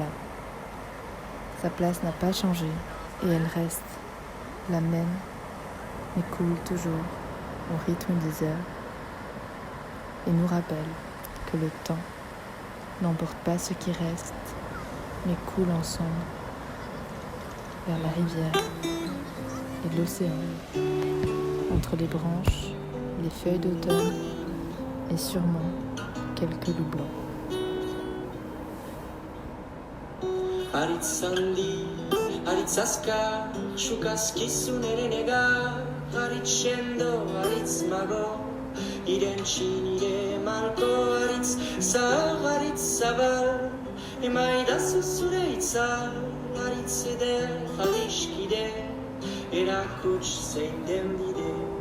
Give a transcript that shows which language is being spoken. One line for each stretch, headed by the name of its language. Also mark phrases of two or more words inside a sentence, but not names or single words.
French: Sa place n'a pas changé et elle reste la même, mais coule toujours au rythme des heures et nous rappelle que le temps n'emporte pas ce qui reste, mais coule ensemble vers la rivière et l'océan, entre les branches, les feuilles d'automne et sûrement quelques loups blancs.
Basque: Aritzandi, aritzaska, shukaskizunerenega, aritzendo, aritzmago, irentsi nire malko, aritz zahar, aritz zabal, emaidazu zure itzal, aritz eder, adiskide, erakuts zein den bide.